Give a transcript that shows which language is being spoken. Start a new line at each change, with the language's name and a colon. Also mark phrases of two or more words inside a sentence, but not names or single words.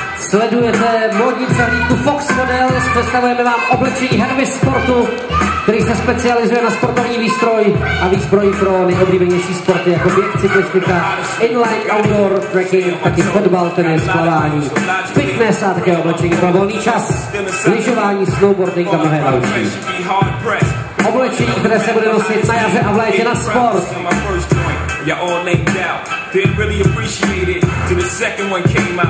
Czech: Sledujete módní přehlídku Fox Models, představujeme vám oblečení Hervy Sportu, který se specializuje na sportovní výstroj a výzbroj pro nejoblíbenější sporty jako běh, cyklistika, inline, outdoor, trekking, taky fotbal, tenis, plavání, fitness a také oblečení pro volný čas, lyžování, snowboarding a mnohé další. Oblečení, které se bude nosit na jaře a v létě na sport.
English: You all laid out, didn't really appreciate it till the second one came out.